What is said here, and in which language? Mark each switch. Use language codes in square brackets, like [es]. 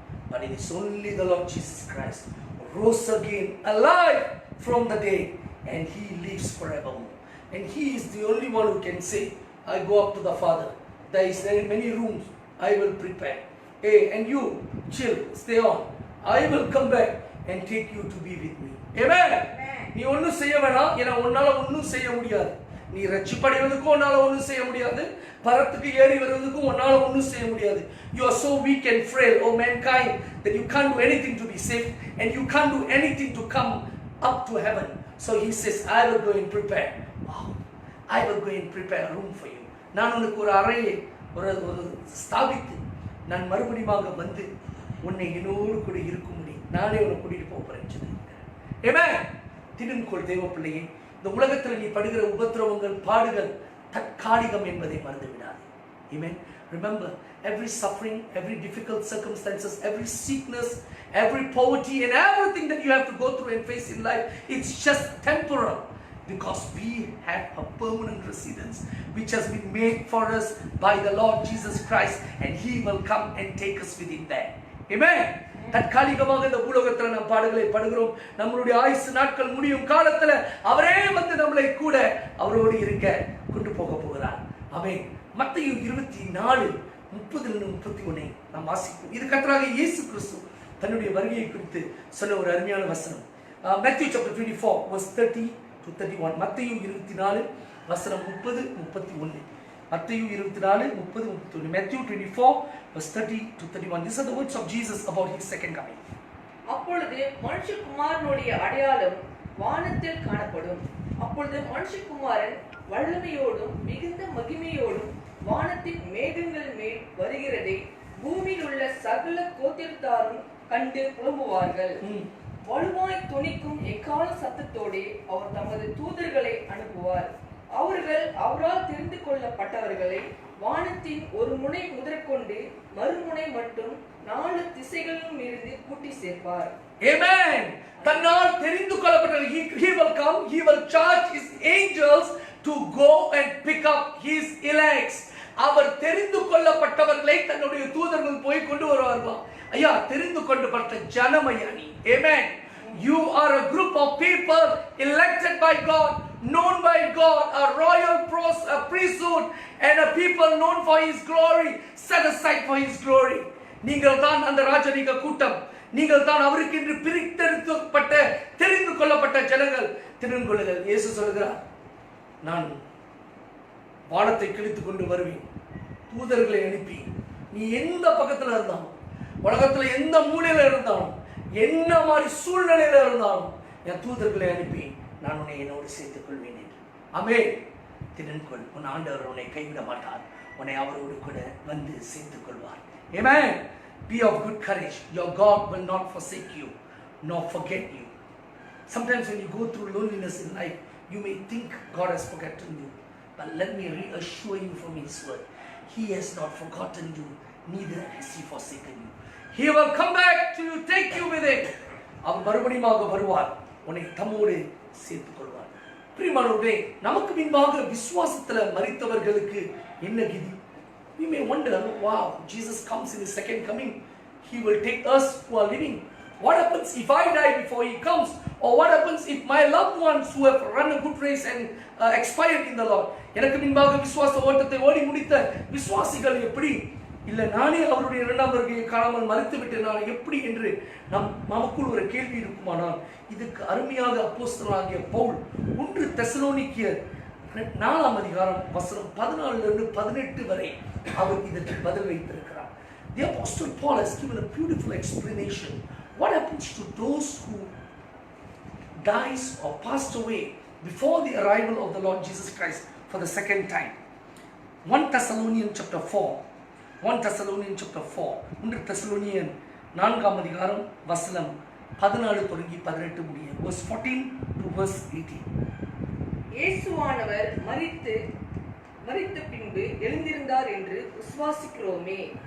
[en] But it is only the Lord Jesus Christ rose again alive from the dead. and he lives forevermore. And he is the only one who can say, I go up to the Father. There is many rooms. I will prepare. Hey, and you, chill, stay on. I will come back and take you to be with me. Amen. [ta] நீ ஒன்றும் செய்ய வேணாம், ஏன்னா உன்னால ஒன்றும் செய்ய முடியாது. நீ ரட்சிப்படைவதற்கும் உன்னால ஒன்றும் செய்ய முடியாது, பரத்துக்கு ஏறி வருவதற்கும் உன்னால ஒன்றும் செய்ய முடியாது. [en] You are so weak and frail, oh mankind, that you can't do anything to be saved, and you can't do anything to come up to heaven. So he says, I will go and prepare. Wow. I will go and prepare a room for you. [ta] நான் உனக்கு ஒரு அறையை ஒரு ஸ்தாபித்து நான் மறுபடியும் வந்து உன்னை என்னோடு கூட இருக்கும்படி நானே உன்னை கூட்டிட்டு போகிறேன் சொல்லியிருக்கிறேன். ஆமென். திடுங்கொள் தேவ பிள்ளையே, இந்த உலகத்தில் நீ படுகிற உபத்திரவங்கள் பாடுகள் தற்காலிகம் என்பதை மறந்து விடாதே. [en] Amen. Remember, every suffering, every difficult circumstances, every sickness, every poverty and everything that you have to go through and face in life, it's just temporal, because we have a permanent residence which has been made for us by the Lord Jesus Christ, and he will come and take us with him there. Amen. [ta] தற்காலிகமாக இந்த பூலோகத்தில் நாம் பாடுகளை படுகிறோம். நம்மளுடைய ஆயுசு நாட்கள் முடியும் காலத்துல அவரே வந்து நம்மளை கூட அவரோடு இருக்க கொண்டு போக போகிறார். ஆமென். மத்தேயு 24:30-31 நாம் வாசிப்போம். இது கர்த்தராகிய இயேசு கிறிஸ்து தன்னுடைய வருகையை குறித்து சொன்ன ஒரு அருமையான வசனம். [en] Matthew chapter 24 verse 30-31. மத்தேயு 24:30-31. மத்தேயு 24:30-31. Matthew 24 verse 30-31. These are the words of Jesus about his second coming. [ta] அப்பொழுது மனுஷகுமாரனுடைய அடையாளம் வானத்தில் காணப்படும். அப்பொழுது மனுஷகுமாரன் வல்லமையோடும் மிகுந்த மகிமையோடும் வானத்தின் மேகங்கள் மேல் வருகிறதை பூமியில் உள்ள சகல கோத்திரத்தாரும் கண்டு புலம்புவார்கள். வலுவாய் தொனிக்கும் எக்கால சத்தத்தோடு அவர் தமது தூதர்களை அனுப்புவார். அவர்கள் அவரால் தெரிந்து கொள்ளப்பட்டவர்களை வானத்தின் ஒரு முனை முதற்கொண்டு மறுமுனை மட்டும் 4 திசைகளிலும் இருந்து கூட்டி சேர்ப்பார். [en] Amen. [ta] தன்னால் தெரிந்து கொள்ளப்பட்டவர்கள், [en] he will come, he will charge his angels to go and pick up his elects. [ta] அவர் தெரிந்து கொள்ளப்பட்டவர்களை தன்னுடைய தூதர்கள் போய் கொண்டு வருவார்கள். ஐயா, தெரிந்து கொள்ளப்பட்ட ஜனமையா நீ. Amen. [en] You are a group of people elected by God, known by God, a royal priesthood, and a people known for his glory, set aside for his glory. [ta] நீங்கள் தான் அந்த ராஜரீக கூட்டம், நீங்கள் தான் அவருக்கு என்று பிரித்தெடுக்கப்பட்ட தெரிந்து கொள்ளப்பட்ட ஜனங்கள். தெரிந்து கொள்ளுங்கள். இயேசு சொல்கிறார், நான் வானத்தை கிழித்துக் கொண்டு வருவேன், தூதர்களை அனுப்பி நீ எந்த பக்கத்துல இருந்தாலும், உலகத்துல எந்த மூலையில இருந்தாலும், என்ன மாதிரி சூழ்நிலையில இருந்தாலும் என் தூதர்களை அனுப்பி நான் உன்னை என்னோடு சேர்த்துக் கொள்வேன் என்று. ஆமென். திடன்கொள், உன் ஆண்டவர் உன்னை கைவிட மாட்டார், உன்னை அவரோடு கூட வந்து சேர்த்துக் கொள்வார். [en] Amen. Be of good courage. Your God will not forsake you nor forget you. Sometimes when you go through loneliness in life, you may think God has forgotten you, but let me reassure you from his word, he has not forgotten you, neither has he forsaken you. He will come back to you, take you with him. [ta] அவர் மறுபடியும் வருவார், உன்னை தம்மோடு சேர்த்துக் கொள்வார். பிரியமானவர்களே, நமக்கு முன்பாக விசுவாசத்துல மரித்தவர்களுக்கு என்ன கதி? [en] We may wonder, wow, Jesus comes in his second coming, he will take us who are living. What happens if I die before he comes? Or what happens if my loved ones who have run a good race and expired in the Lord? [ta] எனக்கு முன்பாக விசுவாச ஓட்டத்தை ஓடி முடித்த விசுவாசிகள் எப்படி? இல்ல நானே அவருடைய இரண்டாம் வருகையை காணாமல் மறுத்து விட்டேன் நான் எப்படி என்று நமக்குள் ஒரு கேள்வி இருக்குமானால், இதுக்கு அருமையாக அப்போஸ்தலனாகிய பவுல் 1 தெசலோனிக்கேயர் 4ஆம் அதிகாரம் வசனம் 14-18 வரை அவர் இதற்கு பதில் வைத்திருக்கிறார். [en] The Apostle Paul has given a beautiful explanation. What happens to those who dies or passed away before the arrival of the Lord Jesus Christ for the second time? 1 Thessalonians chapter 4. 1 Thessalonians chapter 4. [ta] 1 Thessalonians 4ஆம் அதிகாரம் வசனம் 14-18 முடிய. [en] Verse 14 to verse 18. [ta] இயேசுவானவர் மரித்த பின்பு எழுந்திருந்தார் என்று விசுவாசிக்கிறோமே.